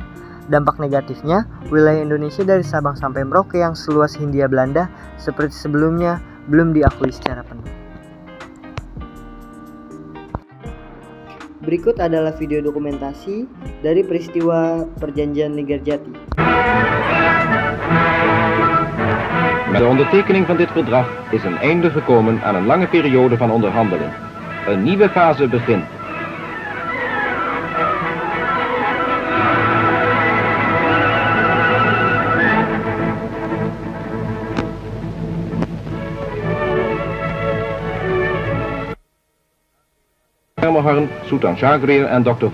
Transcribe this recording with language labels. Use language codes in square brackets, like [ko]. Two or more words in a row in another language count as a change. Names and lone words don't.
[id] Dampak negatifnya, wilayah Indonesia dari Sabang sampai Merauke yang seluas Hindia Belanda seperti sebelumnya belum diakui secara penuh. Berikut adalah video dokumentasi dari peristiwa Perjanjian Linggarjati. [nl] Met de ondertekening van dit verdrag is een einde gekomen aan een lange periode van onderhandeling. Een nieuwe fase begint. Schermerhorn, Sultan Shahriar en Dr.